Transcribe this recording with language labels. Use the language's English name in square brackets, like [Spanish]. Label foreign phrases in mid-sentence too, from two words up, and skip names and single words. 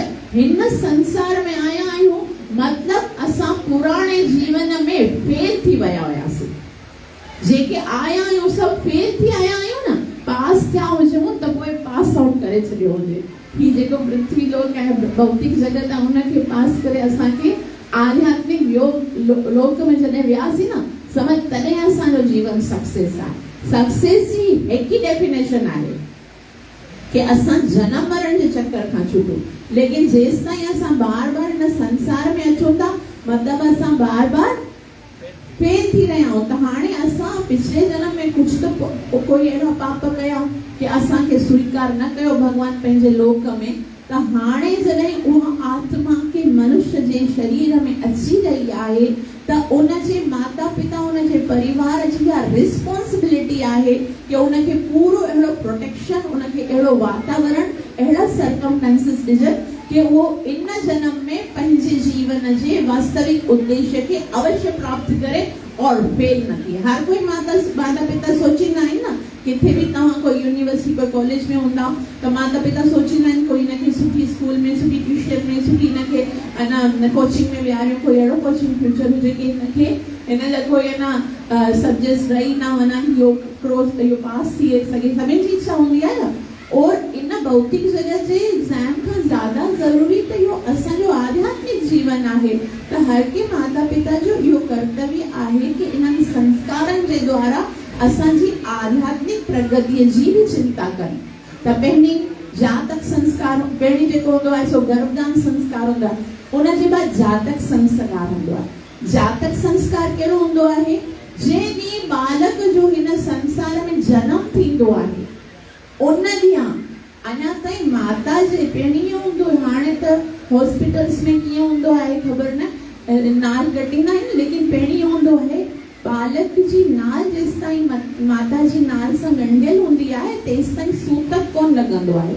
[Sindhi] हिन संसार में आया आहियूं मतिलबु असां पुराणे जीवन में फेल थी विया हुयासीं। जेके आया आहियूं सभु फेल थी आया आहियूं न, पास थिया हुजूं त पोइ पास आउट करे छॾियो हुजे। ही जेको पृथ्वी लोक ऐं भौतिक जगत आहे उनखे पास करे असांखे आध्यात्मिक योग लोक में जॾहिं वियासीं न, समझ तॾहिं असांजो जीवन सक्सेस आहे। सक्सेस जी हिकु ई डेफिनेशन आहे कि असां जनम मरण जे चक्कर खां छूटूं, लेकिन जेसि ताईं असां बार बार हिन संसार में अचूं था, मतिलबु असां बार बार फेल थी रहिया आहियूं। त हाणे असां पिछले जन्म में कुझु त कोई अहिड़ा पाप कया कि असांखे स्वीकार न कयो भगवान पंहिंजे लोक में, त हाणे जॾहिं उहा आत्मा के मनुष्य जे शरीर में अची रही आहे त उनजे माता पिता, उनजे परिवार जी इहा रिस्पॉन्सिबिलिटी आहे कि उनखे पूरो अहिड़ो प्रोटेक्शन, उनखे अहिड़ो वातावरण, अहिड़ा सर्कमस्टेंसेस ॾिजनि कि वो इन जन्म में पंहिंजे जीवन जे वास्तविक उद्देश्य के अवश्य प्राप्त करे और फेल न थिए। हर कोई माता पिता सोचींदा आहिनि न, किथे भी तव्हां कोई यूनिवर्सिटी कोई कॉलेज में हूंदा त माता पिता सोचींदा आहिनि कोई हिनखे सुठी स्कूल में, सुठी ट्यूशन में, सुठी हिनखे अञा कोचिंग में विहारियो, कोई अहिड़ो कोचिंग फ्यूचर हुजे कि हिनखे हिन लाइ कोई अञा सब्जेक्ट्स रही न वञनि, इहो पास थी सघे। सभिनी जी इच्छा हूंदी आहे न। और इन भौतिक जगत जे एग्जाम खां ज़्यादा ज़रूरी त इहो असांजो आध्यात्मिक जीवन आहे। त हर के माता पिता जो इहो कर्तव्य आहे कि इन्हनि संस्कारनि जे द्वारा असांजी आध्यात्मिक प्रगतिअ जी बि चिंता कनि। त पहिरीं जातक संस्कार, पहिरीं जेको हूंदो आहे सो गर्भदान संस्कार हूंदो आहे, उनजे बाद जातक संस्कार हूंदो आहे। जातक संस्कार कहिड़ो हूंदो आहे? जंहिं ॾींहुं बालक जो हिन संसार में जनम थींदो आहे उन ॾींहुं अञा ताईं माता जे पहिरीं हूंदो, हाणे त हॉस्पिटल्स में कीअं हूंदो आहे ख़बर न, नाल कटींदा आहिनि, लेकिन पहिरीं हूंदो आहे बालक जी नाल जेसि ताईं माता जी नाल सां ॻंढियल हूंदी आहे तेसि ताईं सूतक कोन लॻंदो आहे।